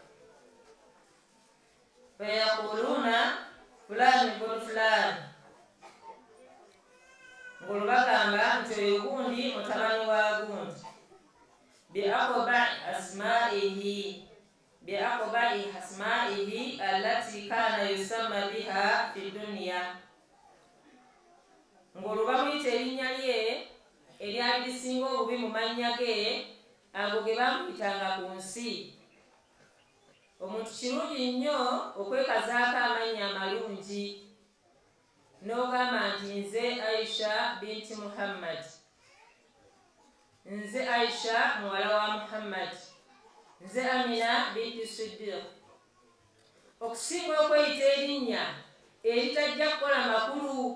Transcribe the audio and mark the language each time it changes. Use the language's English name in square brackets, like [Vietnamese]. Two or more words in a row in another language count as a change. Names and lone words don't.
[Arabic] فيقولون فلان بن فلان, [Ganda] ng'olwo bagamba nti oyo gundi mutabani wa gundi. [Arabic] بأقبح أسمائه التي كان يسمى بها في الدنيا, [Ganda] ng'olwo bamuyita erinnya lye eryali lisinga obubi mu mannya ge ago ge bamuyitanga ku nsi. Omuntu kirungi nnyo okwekazaako amannya amalungi n'ogamba nti nze Aisha binti Muhammad, nze Aisha muwala wa Muhammad, nze Amina binti Siddiq, okusinga okweyita erinnya eritajja kukola makulu.